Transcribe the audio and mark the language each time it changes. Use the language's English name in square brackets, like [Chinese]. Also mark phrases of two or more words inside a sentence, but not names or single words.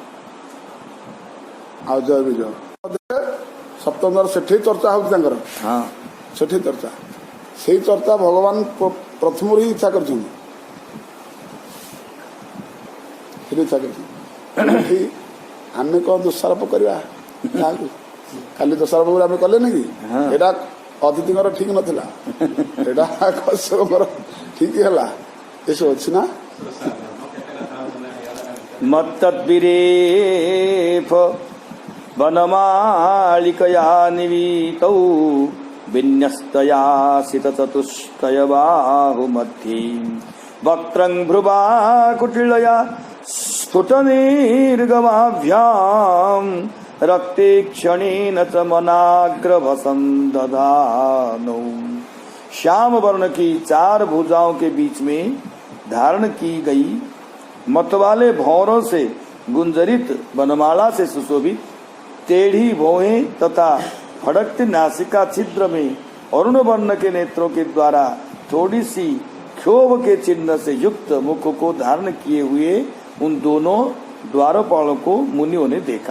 [Odia] ଆଉ ଜୟ ବିଜୟ ସପ୍ତମ ଦ୍ୱାର ସେଠି ଚର୍ଚ୍ଚା ହଉଛି ତାଙ୍କର ସେଠି ଚର୍ଚ୍ଚା ସେଇ ଚର୍ଚ୍ଚା ଭଗବାନ ପ୍ରଥମରୁ ହିଁ ଇଚ୍ଛା କରିଛନ୍ତି ଆମେ କଣ ଦୋଷାରୋପ କରିବା କାହାକୁ କାଲି ଦୋଷାରୋପ ଆମେ କଲେନି କି ଏଇଟା ଅତିଥିଙ୍କର ଠିକ ନଥିଲା ଏଇଟା କଶ୍ୟପଙ୍କର ଠିକ ହେଲା ଏସବୁ ଅଛି ନା [Sanskrit] ମତ୍ତଦ୍ବିରେଫ ବନମାଳିକୟା ନିବିତୌ ବିନ୍ୟସ୍ତୟାସିତ ଚତୁଷ୍ଟୟ ବାହୁ मध्ये वक्त्रं भ्रुवा कुटिलया स्फुटनिर्गमाभ्यां रक्ते क्षणेन च मनाग्रभसं दधानौ [Hindi] श्याम वर्ण की 4 भुजाओं के बीच में धारण की गई मतवाले भौरों से गुंजरित वनमाला से सुशोभित टेढ़ी भौहें तथा फड़कती नासिका छिद्र में अरुण वर्ण के नेत्रों के द्वारा थोड़ी सी क्षोभ के चिन्ह से युक्त मुख को धारण किए हुए उन दोनों द्वारपालों को मुनियों ने देखा।